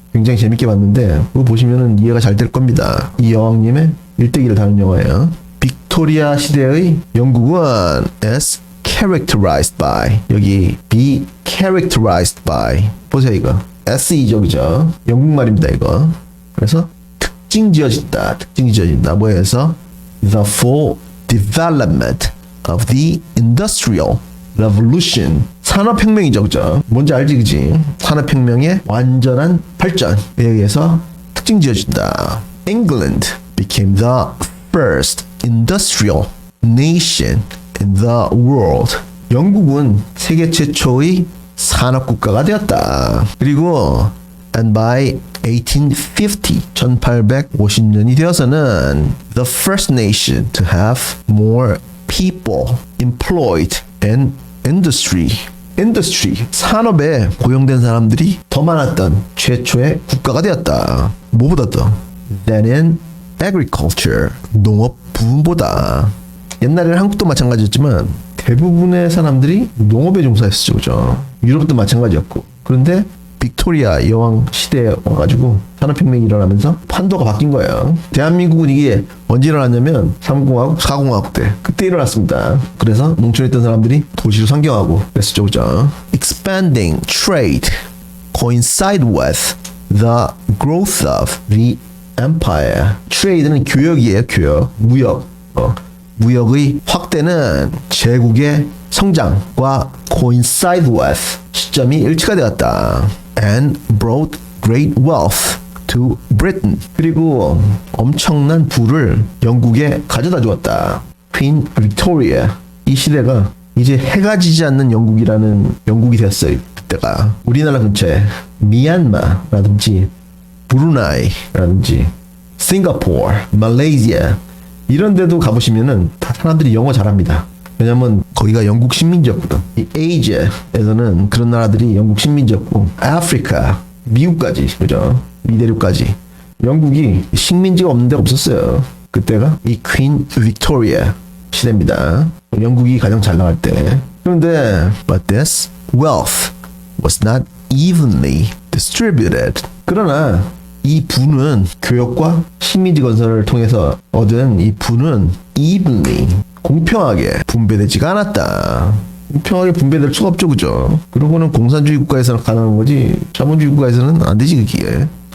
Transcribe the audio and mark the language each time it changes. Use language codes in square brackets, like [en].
[ko] 굉장히 재밌게 봤는데 그거 보시면은 이해가 잘 될 겁니다. 이 여왕님의 일대기를 다룬 영화예요. 빅토리아 시대의 영국은 [en] is characterized by, [ko] 여기 [en] be characterized by [ko] 보세요, 이거 SE죠, 그죠? 영국 말입니다, 이거. 그래서 특징 지어진다, 특징이 지어진다. 뭐에서 [en] the full development of the industrial revolution, [ko] 산업혁명이죠, 그죠? 뭔지 알지, 그지? 산업혁명의 완전한 발전에 의해서 특징 지어진다. [en] England became the first industrial nation in the world. [ko] 영국은 세계 최초의 산업국가가 되었다. 그리고 [en] and by 1850, [ko] 1850년이 되어서는 [en] the first nation to have more people employed in industry, [ko] 산업에 고용된 사람들이 더 많았던 최초의 국가가 되었다. 뭐보다 더? [en] than in agriculture, [ko] 농업 부문보다. 옛날에는 한국도 마찬가지였지만 대부분의 사람들이 농업에 종사했었죠, 그죠? 유럽도 마찬가지였고. 그런데 빅토리아 여왕 시대에 와가지고 산업혁명이 일어나면서 판도가 바뀐 거예요. 대한민국은 이게 언제 일어났냐면 3공화국, 4공화국 때 그때 일어났습니다. 그래서 농촌에 있던 사람들이 도시로 상경하고 그랬었죠, 그죠? [en] Expanding trade coincide with the growth of the empire. [ko] trade는 교역이에요, 교역, 무역. 무역의 확대는 제국의 성장과 [en] coincide with, [ko] 시점이 일치가 되었다. [en] and brought great wealth to Britain. [ko] 그리고 엄청난 부를 영국에 가져다 주었다. Queen Victoria, 이 시대가 이제 해가 지지 않는 영국이라는 영국이 됐어요. 그때가 우리나라 근처에 미얀마라든지 브루나이라든지 싱가포르, 말레이시아 이런 데도 가보시면은 다 사람들이 영어 잘합니다. 왜냐면 거기가 영국 식민지였거든. 이 아시아에서는 그런 나라들이 영국 식민지였고, 아프리카, 미국까지, 그죠? 미대륙까지 영국이 식민지가 없는 데가 없었어요. 그때가 이 퀸 빅토리아 시대입니다. 영국이 가장 잘 나갈 때. 그런데 [en] but this wealth was not evenly distributed. [ko] 그러나 이 부는 교역과 식민지 건설을 통해서 얻은 이 부는 evenly, 공평하게 분배되지가 않았다. 공평하게 분배될 수가 없죠, 그죠? 그러고는 공산주의 국가에서는 가능한 거지 자본주의 국가에서는 안 되지, 그게.